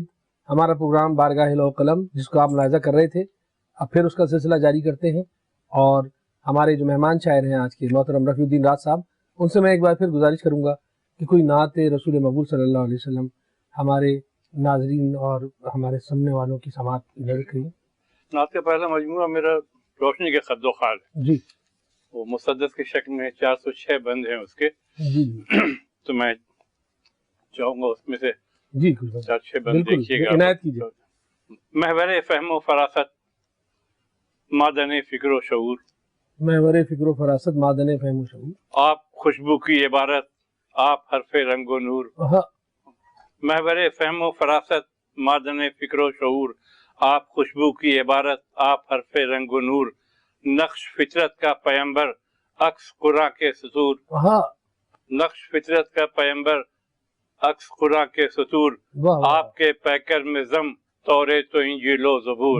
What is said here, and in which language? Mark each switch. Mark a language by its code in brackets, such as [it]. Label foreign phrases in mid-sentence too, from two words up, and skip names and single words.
[ur] ہمارا پروگرام بارگاہ لوح قلم، جس کو آپ ملاحظہ کر رہے تھے، اب پھر اس کا سلسلہ جاری کرتے ہیں، اور ہمارے جو مہمان شاعر ہیں آج کے محترم رفیع الدین راج صاحب، ان سے میں ایک بار پھر گزارش کروں گا کہ کوئی نعت رسول مقبول [ar] صلی اللہ علیہ وسلم [ur] ہمارے ناظرین اور ہمارے سننے والوں کی سماعت کی نظر کریں۔ نعت کا پہلا مجموعہ میرا روشنی کے خد و خال ہے، جی، وہ مسدس کی شکل میں 406 بند ہیں اس کے، جی تو میں چاہوں گا اس میں سے جی 4-6 بند بالکل دیکھیے گا۔ عنایت کیجیے۔ محور فہم و فراست، معدن فکر و شعور، محور فکر و فراست، معدن فہم و شعور، آپ خوشبو کی عبارت، آپ حرف رنگ و نور۔ محور فہم و فراست، معدن فکر و شعور، آپ خوشبو کی عبارت، آپ حرف رنگ و نور، نقش فطرت کا پیمبر، عکس قرآن کے سطور، نقش فطرت کا پیمبر، عکس قرآن کے سطور، آپ کے پیکر میں ضم توریت و انجیل و زبور،